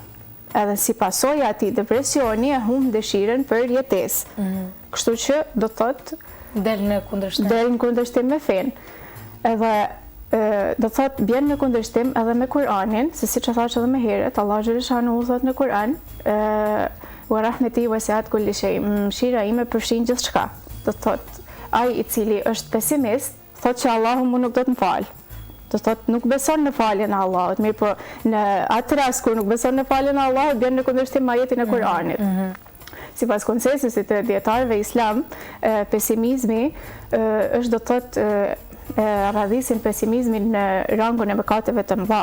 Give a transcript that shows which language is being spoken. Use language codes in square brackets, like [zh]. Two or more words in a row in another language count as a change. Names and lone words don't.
[sq] Edhe si pasojë e atij depresioni e humb dëshirën për jetesë. Kështu që do thotë del në kundërshtim. Del në kundërshtim me fen. Edhe do thotë bjen në kundërshtim edhe me Kur'anin, se siç e thash edhe më herët, Allahu xhaleshanu thot në Kur'an, [ar] ورحمتي وسعت كل شيء, [sq] mëshira ime përfshin gjithçka. Do thotë ai i cili është pesimist, thotë që Allahu mu nuk do të më fal. Do thotë nuk beson në faljen e Allahut, mirë po në atë rast kur nuk beson në faljen e Allahut, bjen në kundërshtim me ajetin e Kur'anit. Sipas konsensusit të dietarëve islam, pesimizmi është, do thotë, radhisin pesimizmin në rangun e mëkateve të mëdha.